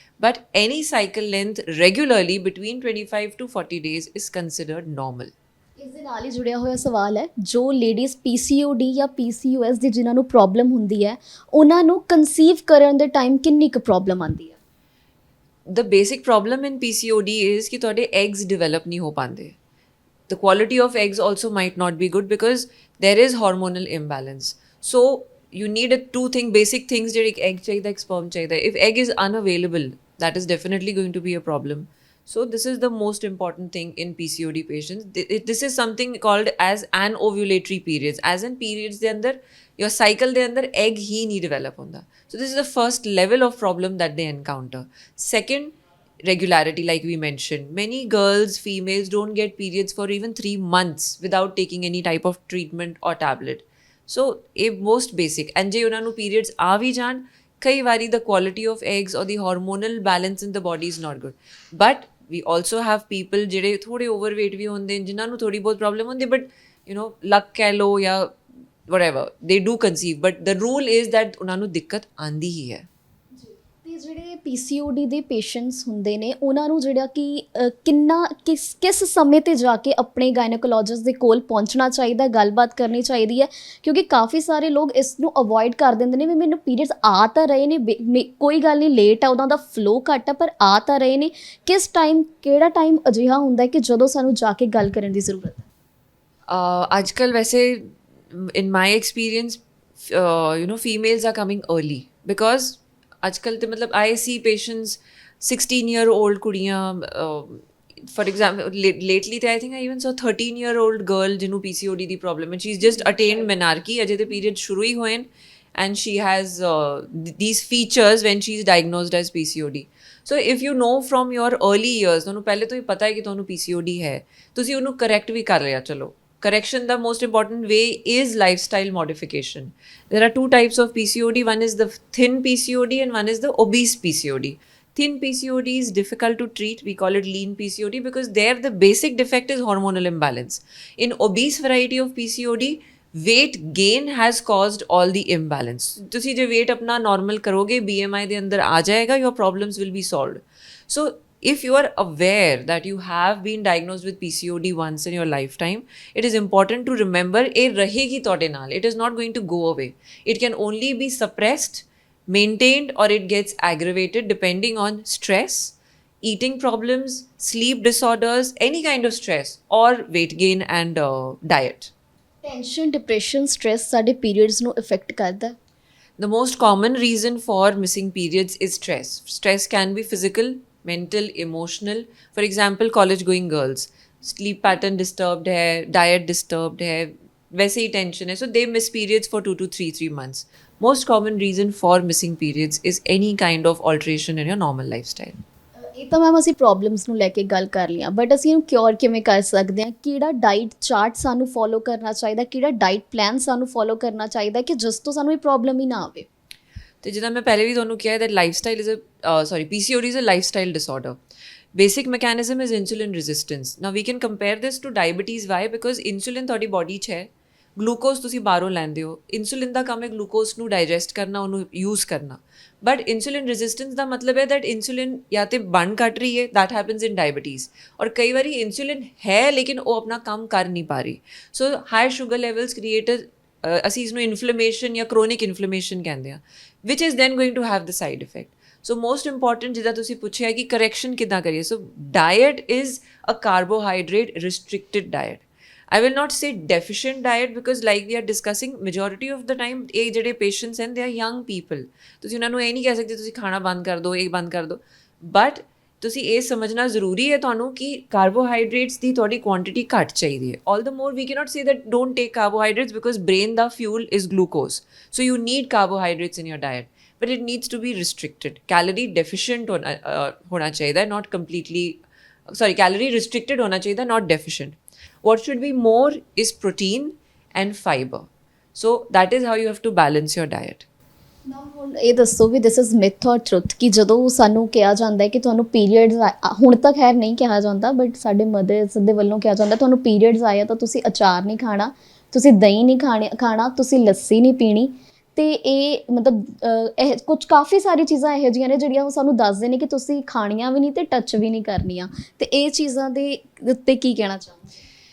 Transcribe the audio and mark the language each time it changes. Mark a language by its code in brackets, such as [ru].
[en] But any cycle length regularly between 25 to 40 days is considered normal. [pa] ਇਸ ਦੇ ਨਾਲ ਹੀ ਜੁੜਿਆ ਹੋਇਆ ਸਵਾਲ ਹੈ, ਜੋ ਲੇਡੀਜ਼ PCOD ਜਾਂ PCOS ਦੀ ਜਿਨ੍ਹਾਂ ਨੂੰ ਪ੍ਰੋਬਲਮ ਹੁੰਦੀ ਹੈ, ਉਹਨਾਂ ਨੂੰ ਕਨਸੀਵ ਕਰਨ ਦੇ ਟਾਈਮ ਕਿੰਨੀ ਕੁ ਪ੍ਰੋਬਲਮ ਆਉਂਦੀ ਹੈ? [en] The basic problem in PCOD is [pa] ਕਿ ਤੁਹਾਡੇ eggs develop ਨਹੀਂ ਹੋ ਪਾਉਂਦੇ। [en] The quality of eggs also might not be good because there is hormonal imbalance. So you need basic things, [pa] ਜਿਹੜੇ ਇੱਕ egg ਚਾਹੀਦਾ, ਇੱਕ sperm ਚਾਹੀਦਾ। [en] If egg is unavailable, that is definitely going to be a problem. So this is the most important thing in PCOD patients. This is something called as anovulatory periods. As in periods [pa] ਦੇ ਅੰਦਰ [en] your cycle [pa] ਦੇ ਅੰਦਰ egg ਹੀ ਨਹੀਂ develop ਹੁੰਦਾ. [en] So this is the first level of problem that they encounter. Second, regularity, like we mentioned. Many girls, females don't get periods for even 3 months without taking any type of treatment or tablet. So a most basic. And [pa] ਜੇ ਉਹਨਾਂ ਨੂੰ periods ਆ ਵੀ ਜਾਣ, ਕਈ ਵਾਰੀ [en] the quality of eggs or the hormonal balance in the body is not good. But we also have people [pa] ਜਿਹੜੇ ਥੋੜੇ overweight ਵੀ ਹੁੰਦੇ ਨੇ, ਜਿਨ੍ਹਾਂ ਨੂੰ ਥੋੜੀ ਬਹੁਤ ਪ੍ਰੋਬਲਮ ਹੁੰਦੀ, ਬਟ ਲੱਕ ਕਹਿ ਲਓ ਜਾਂ whatever, [en] they do conceive, but the rule is that [pa] ਉਹਨਾਂ ਨੂੰ ਦਿੱਕਤ ਆਂਦੀ ਹੀ ਹੈ। ਤੇ ਜਿਹੜੇ PCOD ਦੇ ਪੇਸ਼ੈਂਟਸ ਹੁੰਦੇ ਨੇ, ਉਹਨਾਂ ਨੂੰ ਜਿਹੜਾ ਕਿ ਕਿਸ ਸਮੇਂ ਤੇ ਜਾ ਕੇ ਆਪਣੇ ਗਾਇਨੋਕੋਲੋਜਿਸਟ ਦੇ ਕੋਲ ਪਹੁੰਚਣਾ ਚਾਹੀਦਾ, ਗੱਲਬਾਤ ਕਰਨੀ ਚਾਹੀਦੀ ਹੈ? ਕਿਉਂਕਿ ਕਾਫੀ ਸਾਰੇ ਲੋਕ ਇਸ ਨੂੰ ਅਵੋਇਡ ਕਰ ਦਿੰਦੇ ਨੇ ਵੀ ਮੈਨੂੰ ਪੀਰੀਅਡਸ ਆ ਤਾਂ ਰਹੇ ਨੇ, ਕੋਈ ਗੱਲ ਨਹੀਂ, ਲੇਟ ਆ, ਉਹਨਾਂ ਦਾ ਫਲੋ ਘੱਟ ਆ, ਪਰ ਆ ਤਾਂ ਰਹੇ ਨੇ। ਕਿਹੜਾ ਟਾਈਮ ਅਜਿਹਾ ਹੁੰਦਾ ਹੈ ਕਿ ਜਦੋਂ ਸਾਨੂੰ ਜਾ ਕੇ ਗੱਲ ਕਰਨ ਦੀ ਜ਼ਰੂਰਤ ਹੈ? ਅੱਜ ਕੱਲ੍ਹ ਵੈਸੇ [en] in my experience, females are coming early because [pa] ਅੱਜ ਕੱਲ੍ਹ ਤੇ ਮਤਲਬ [en] I see patients 16-year-old ਕੁੜੀਆਂ for example, lately I think I even saw 13-year-old girl [pa] ਜਿਹਨੂੰ PCOD ਦੀ problem ਹੈ, [en] she's just attained menarche, [pa] ਅਜੇ ਤੇ period ਸ਼ੁਰੂ ਹੀ ਹੋਏ ਨੇ, [en] and she has these features when she's diagnosed as PCOD. So if you know from your early years, [pa] ਤੁਹਾਨੂੰ ਪਹਿਲੇ ਤੋਂ ਹੀ ਪਤਾ ਹੈ ਕਿ ਤੁਹਾਨੂੰ PCOD ਹੈ, ਤੁਸੀਂ ਉਹਨੂੰ correct ਵੀ ਕਰ ਲਿਆ, ਚਲੋ correction, [en] the most important way is lifestyle modification. There are two types of PCOD. One is the thin PCOD and one is the obese PCOD. Thin PCOD is difficult to treat. We call it lean PCOD because there the basic defect is hormonal imbalance. In obese variety of PCOD, weight gain has caused all the imbalance. [pa] ਤੁਸੀਂ ਜੇ weight ਆਪਣਾ normal ਕਰੋਗੇ, BMI ਦੇ ਅੰਦਰ ਆ ਜਾਏਗਾ, [en] your problems will be solved. So if you are aware that you have been diagnosed with PCOD once in your lifetime, it is important to remember [pa] ਇਹ ਰਹੇਗੀ ਤੁਹਾਡੇ ਨਾਲ. [en] It is not going to go away. It can only be suppressed, maintained, or it gets aggravated depending on stress, eating problems, sleep disorders, any kind of stress, or weight gain and diet. [pa] Tension, depression, stress ਸਾਡੇ periods ਨੂੰ effect ਕਰਦਾ ਹੈ? [en] The most common reason for missing periods is stress. Stress can be physical, mental, emotional. For example, college going girls, sleep pattern disturbed hai, diet disturbed hai, [hi] वैसे ही tension है, [en] so they miss periods for 2 to 3 months. Most common reason for missing periods is any kind of alteration in your normal lifestyle. [pa] ਇਹ ਤਾਂ ma'am ਅਸੀਂ problems ਨੂੰ ਲੈ ਕੇ ਗੱਲ ਕਰ ਲਈਆਂ, ਬਟ ਅਸੀਂ ਇਹਨੂੰ ਕਿਉਰ ਕਿਵੇਂ ਕਰ ਸਕਦੇ ਹਾਂ? ਕਿਹੜਾ ਡਾਈਟ ਚਾਰਟ ਸਾਨੂੰ ਫੋਲੋ ਕਰਨਾ ਚਾਹੀਦਾ, ਕਿਹੜਾ ਡਾਈਟ ਪਲਾਨ ਸਾਨੂੰ ਫੋਲੋ ਕਰਨਾ ਚਾਹੀਦਾ ਕਿ ਜਿਸ ਤੋਂ ਸਾਨੂੰ ਇਹ ਪ੍ਰੋਬਲਮ ਹੀ ਨਾ ਆਵੇ? ਤੇ ਜਿੱਦਾਂ ਮੈਂ ਪਹਿਲੇ ਵੀ ਤੁਹਾਨੂੰ ਕਿਹਾ [en] that lifestyle is PCOD is a lifestyle disorder. Basic mechanism is insulin resistance. Now we can compare this to diabetes. Why? [pa] Because insulin ਤੁਹਾਡੀ ਬੋਡੀ 'ਚ ਹੈ, ਗਲੂਕੋਜ਼ ਤੁਸੀਂ ਬਾਹਰੋਂ ਲੈਂਦੇ ਹੋ, ਇਨਸੂਲਿਨ ਦਾ ਕੰਮ ਹੈ ਗਲੂਕੋਜ਼ ਨੂੰ ਡਾਈਜੈਸਟ ਕਰਨਾ, ਉਹਨੂੰ ਯੂਜ਼ ਕਰਨਾ, ਬਟ ਇਨਸੂਲਿਨ ਰੈਜ਼ਿਸਟੈਂਸ ਦਾ ਮਤਲਬ ਹੈ ਦੈਟ ਇਨਸੂਲਿਨ ਜਾਂ ਤੇ ਬਣ ਘੱਟ ਰਹੀ ਹੈ, [en] that happens in diabetes, [pa] ਔਰ ਕਈ ਵਾਰੀ ਇਨਸੂਲਿਨ ਹੈ ਲੇਕਿਨ ਉਹ ਆਪਣਾ ਕੰਮ ਕਰ ਨਹੀਂ ਪਾ ਰਹੀ, so high sugar levels create ਅਸੀਂ ਇਸਨੂੰ ਇਨਫਲੇਮੇਸ਼ਨ ਜਾਂ ਕਰੋਨਿਕ ਇਨਫਲੇਮੇਸ਼ਨ ਕਹਿੰਦੇ ਹਾਂ, [en] Which is then going to have the side effect. So most important [pa] ਜਿੱਦਾਂ ਤੁਸੀਂ ਪੁੱਛਿਆ ਕਿ ਕਰੈਕਸ਼ਨ ਕਿੱਦਾਂ ਕਰੀਏ, [en] So diet is a carbohydrate restricted diet. I will not say deficient diet because like we are discussing, majority of the time [pa] ਇਹ ਜਿਹੜੇ patients ਹਨ [en] they are young people. [pa] ਤੁਸੀਂ ਉਹਨਾਂ ਨੂੰ ਇਹ ਨਹੀਂ ਕਹਿ ਸਕਦੇ ਤੁਸੀਂ ਖਾਣਾ ਬੰਦ ਕਰ ਦਿਓ, ਇਹ ਬੰਦ ਕਰ ਦਿਓ, ਬਟ ਤੁਸੀਂ ਇਹ ਸਮਝਣਾ ਜ਼ਰੂਰੀ ਹੈ ਤੁਹਾਨੂੰ ਕਿ ਕਾਰਬੋਹਾਈਡਰੇਟਸ ਦੀ ਤੁਹਾਡੀ ਕੁਆਂਟੀਟੀ ਘੱਟ ਚਾਹੀਦੀ ਹੈ. [en] All the more we cannot say that don't take carbohydrates because brain ਦਾ fuel is glucose, so you need carbohydrates in your diet, but it needs to be restricted. Calorie deficient [pa] ਹੋਣਾ ਚਾਹੀਦਾ, [en] not completely, calorie restricted ਹੋਣਾ ਚਾਹੀਦਾ, not deficient. What should be more is protein and fiber. So that is how you have to balance your diet. [pa] ਹੁਣ ਇਹ ਦੱਸੋ ਵੀ [en] this is myth or truth [pa] ਕਿ ਜਦੋਂ ਸਾਨੂੰ ਕਿਹਾ ਜਾਂਦਾ ਹੈ ਕਿ ਤੁਹਾਨੂੰ ਪੀਰੀਅਡਸ, ਹੁਣ ਤੱਕ ਖੈਰ ਨਹੀਂ ਕਿਹਾ ਜਾਂਦਾ ਬਟ ਸਾਡੇ ਮਦਰਸ ਦੇ ਵੱਲੋਂ ਕਿਹਾ ਜਾਂਦਾ ਤੁਹਾਨੂੰ ਪੀਰੀਅਡਸ ਆਇਆ ਤਾਂ ਤੁਸੀਂ ਅਚਾਰ ਨਹੀਂ ਖਾਣਾ, ਤੁਸੀਂ ਦਹੀਂ ਨਹੀਂ ਖਾਣਾ, ਤੁਸੀਂ ਲੱਸੀ ਨਹੀਂ ਪੀਣੀ, ਤੇ ਇਹ ਮਤਲਬ ਇਹ ਕੁਝ ਕਾਫੀ ਸਾਰੀ ਚੀਜ਼ਾਂ ਇਹੋ ਜਿਹੀਆਂ ਨੇ ਜਿਹੜੀਆਂ ਉਹ ਸਾਨੂੰ ਦੱਸਦੇ ਨੇ ਕਿ ਤੁਸੀਂ ਖਾਣੀਆਂ ਵੀ ਨਹੀਂ ਤੇ ਟੱਚ ਵੀ ਨਹੀਂ ਕਰਨੀਆਂ, ਤੇ ਇਹ ਚੀਜ਼ਾਂ ਦੇ ਉੱਤੇ ਕੀ ਕਹਿਣਾ ਚਾਹੁੰਦੇ?